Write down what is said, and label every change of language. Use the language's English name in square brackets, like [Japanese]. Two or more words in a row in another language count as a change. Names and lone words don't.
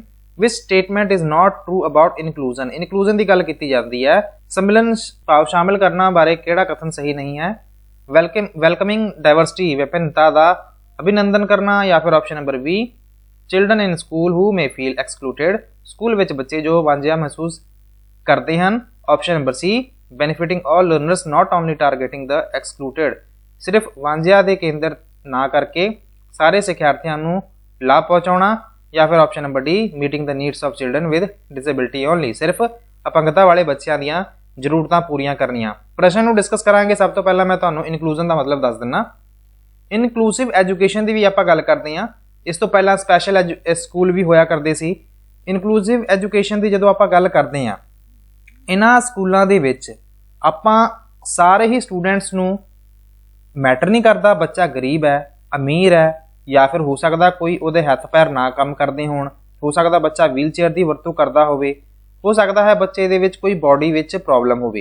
[English] which statement is not true about inclusion. [Punjabi] ਇਨਕਲੂਜਨ ਦੀ ਗੱਲ ਕੀਤੀ ਜਾਂਦੀ ਹੈ, ਸੰਮਿਲਨ ਭਾਵ ਸ਼ਾਮਿਲ ਕਰਨਾ ਬਾਰੇ ਕਿਹੜਾ ਕਥਨ ਸਹੀ ਨਹੀਂ ਹੈ? [English] welcoming diversity, [Punjabi] ਵਿਭਿੰਨਤਾ ਦਾ ਅਭਿਨੰਦਨ ਕਰਨਾ, ਜਾਂ ਫਿਰ [English] option number B children in school who may feel excluded, [Punjabi] ਸਕੂਲ ਵਿੱਚ ਬੱਚੇ ਜੋ ਵਾਂਝਿਆ ਮਹਿਸੂਸ ਕਰਦੇ ਹਨ। [English] option number C benefiting all learners not only targeting the excluded, [Punjabi] ਸਿਰਫ ਵਾਂਝਿਆਂ ਦੇ ਕੇਂਦਰ ਨਾ ਕਰਕੇ ਸਾਰੇ ਸਿੱਖਿਆਰਥੀਆਂ ਨੂੰ ਲਾਭ ਪਹੁੰਚਾਉਣਾ। ਜਾਂ ਫਿਰ [English] option number D meeting the needs of children with disability only, [Punjabi] ਸਿਰਫ ਅਪੰਗਤਾ ਵਾਲੇ ਬੱਚਿਆਂ ਦੀਆਂ ਜ਼ਰੂਰਤਾਂ ਪੂਰੀਆਂ ਕਰਨੀਆਂ। ਪ੍ਰਸ਼ਨ ਨੂੰ ਡਿਸਕਸ ਕਰਾਂਗੇ। ਸਭ ਤੋਂ ਪਹਿਲਾਂ ਮੈਂ ਤੁਹਾਨੂੰ ਇਨਕਲੂਜਨ ਦਾ ਮਤਲਬ ਦੱਸ ਦਿੰਦਾ। [English] inclusive education [Punjabi] ਦੀ ਵੀ ਆਪਾਂ ਗੱਲ ਕਰਦੇ ਹਾਂ। ਇਸ ਤੋਂ ਪਹਿਲਾਂ [English] special school [Punjabi] ਵੀ ਹੋਇਆ ਕਰਦੇ ਸੀ। [English] inclusive education [Punjabi] ਦੀ ਜਦੋਂ ਆਪਾਂ ਗੱਲ ਕਰਦੇ ਹਾਂ, ਇਹਨਾਂ ਸਕੂਲਾਂ ਦੇ ਵਿੱਚ ਆਪਾਂ ਸਾਰੇ ਹੀ ਸਟੂਡੈਂਟਸ ਨੂੰ ਮੈਟਰ ਨਹੀਂ ਕਰਦਾ ਬੱਚਾ ਗਰੀਬ ਹੈ, ਅਮੀਰ ਹੈ, ਜਾਂ ਫਿਰ ਹੋ ਸਕਦਾ ਕੋਈ ਉਹਦੇ ਹੱਥ ਪੈਰ ਨਾ ਕੰਮ ਕਰਦੇ ਹੋਣ, ਹੋ ਸਕਦਾ ਬੱਚਾ [English] wheel chair [Punjabi] ਦੀ ਵਰਤੋਂ ਕਰਦਾ ਹੋਵੇ, ਹੋ ਸਕਦਾ ਹੈ ਬੱਚੇ ਦੇ ਵਿੱਚ ਕੋਈ ਬਾਡੀ ਵਿੱਚ ਪ੍ਰੋਬਲਮ ਹੋਵੇ।